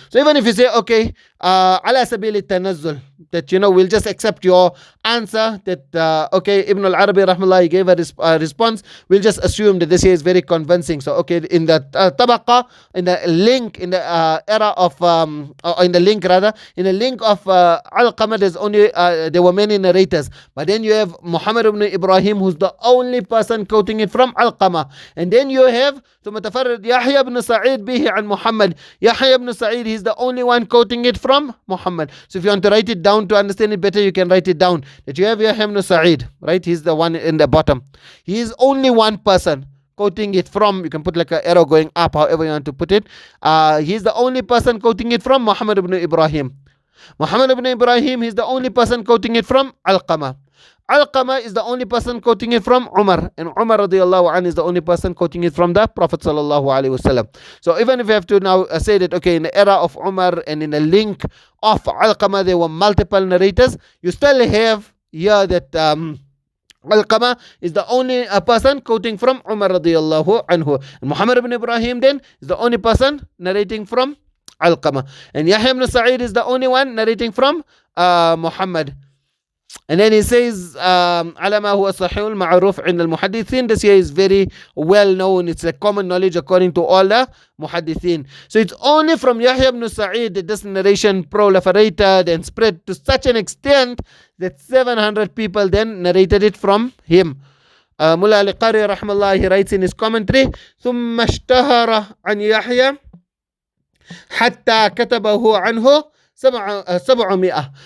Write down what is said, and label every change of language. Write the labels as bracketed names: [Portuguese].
[English] So even if you say, okay, [Arabic] ala sabil tanazzul, [English] that we'll just accept your answer, that okay, Ibn al-Arabī rahmallah, he gave a response, we'll just assume that this here is very convincing. So okay, in the tabaqa, in the link, in the era of or in the link rather, in the link of Alqamah, there's only there were many narrators, but then you have Muhammad ibn Ibrahim, who's the only person quoting it from Alqamah. And then you have [Arabic] ثم تفرد يحيى بن سعيد به عن محمد. [English] Yahya ibn Sa'id, he's the only one quoting it from Muhammad. So if you want to write it down to understand it better, you can write it down that you have Yahya ibn Sa'id, right? He's the one in the bottom. He is only one person quoting it from, you can put like an arrow going up, however you want to put it. He's the only person quoting it from Muhammad ibn Ibrahim. Muhammad ibn Ibrahim, he's the only person quoting it from Alqamah. Alqama is the only person quoting it from Umar, and Umar radiallahu anhu is the only person quoting it from the Prophet sallallahu alaihi wasallam. So even if you have to now say that, okay, in the era of Umar and in the link of Alqama there were multiple narrators, you still have here that Alqama is the only person quoting from Umar radiallahu anhu. And Muhammad ibn Ibrahim then is the only person narrating from Alqama. And Yahya ibn Sa'id is the only one narrating from Muhammad. And then he says, [Arabic] على ما هو صحيح المعروف عند المحدثين. [English] This here is very well known. It's a common knowledge according to all the muhaddithin. So it's only from Yahya ibn Sa'id that this narration proliferated and spread to such an extent that 700 people then narrated it from him. Mullah al-Qari rahmallah, he writes in his commentary, [Arabic] ثم اشتهر عن يحيى حتى كتبه عنه 700.